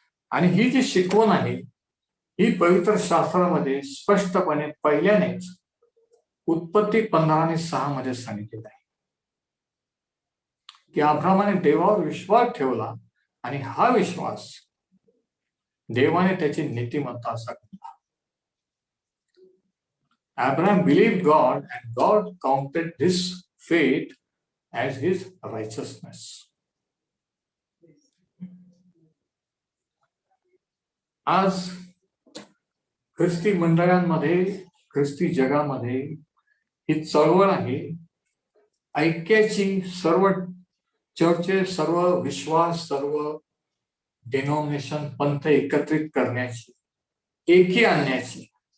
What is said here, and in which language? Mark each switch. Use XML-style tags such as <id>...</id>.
<mr>आणि ही जी शिकवण आहे, ही पवित्र शास्त्रामध्ये स्पष्टपणे पहिल्यानेच उत्पत्ती 15:6 मध्ये सांगितलेलं आहे की अब्रामाने देवावर विश्वास ठेवला आणि हा विश्वास देवाने त्याची नीतिमत्ता असा केला.</mr> <en>Abraham believed God and God counted this faith as his righteousness.</en> <mr>आज ख्रिस्ती मंडळांमध्ये, ख्रिस्ती जगामध्ये ही चळवळ आहे ऐक्याची, सर्व चर्चेस, सर्व विश्वास, सर्व डिनॉमिनेशन, पंथ एकत्रित करण्याची, एकी आणण्याची.</mr>